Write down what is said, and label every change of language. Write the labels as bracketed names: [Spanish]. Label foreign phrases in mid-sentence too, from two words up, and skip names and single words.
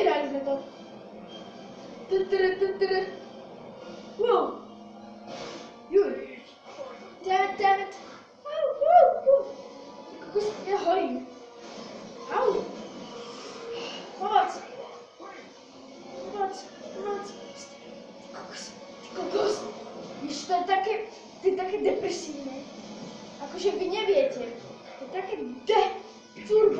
[Slovak] sme to. Wow. Juj. [English] Damn it. [Slovak] Au. Kokos, ja horím. Au. Pomoc. Kokos. Víš, to je také depresívne. Akože vy neviete. To je také turbo.